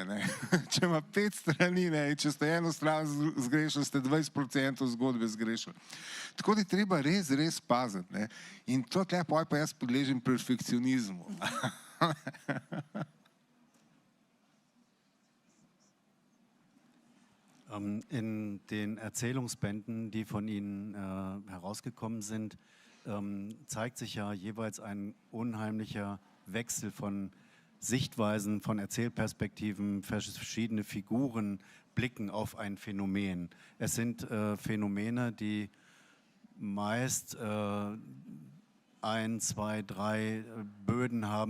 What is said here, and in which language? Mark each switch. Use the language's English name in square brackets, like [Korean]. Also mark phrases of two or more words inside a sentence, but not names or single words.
[Slovenian] Če ima 5 strani, če ste eno stran zgrešili, ste 20% zgodbe zgrešili. Tako da je treba res, res paziti. In to tle pa jaz podležem perfekcionizmu. [German] In den Erzählungsbänden, die von Ihnen herausgekommen sind, zeigt sich ja jeweils ein unheimlicher Wechsel von Sichtweisen, von Erzählperspektiven, verschiedene Figuren blicken auf ein Phänomen. Es sind Phänomene, die meist 1, 2, 3 Böden haben.